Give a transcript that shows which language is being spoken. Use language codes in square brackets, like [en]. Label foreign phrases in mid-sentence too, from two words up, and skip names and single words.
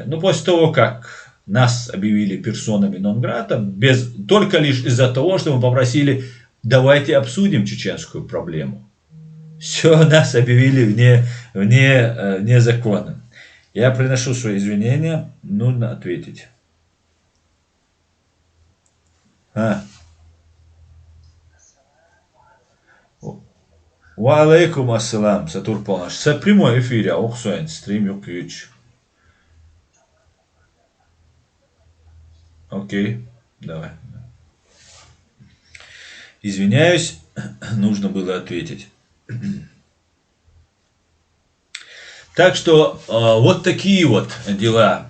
[ru] Но после того, как нас объявили персонами нон-грата, только лишь из-за того, что мы попросили: давайте обсудим чеченскую проблему. Все, нас объявили вне закона. Я приношу свои извинения, нужно ответить. [ar] وعليكم السلام, Сатур Полнаш. [ru] Це прямой эфир, Оксуэн, стрим юкюч. Окей, давай. Извиняюсь, нужно было ответить. Так что вот такие вот дела.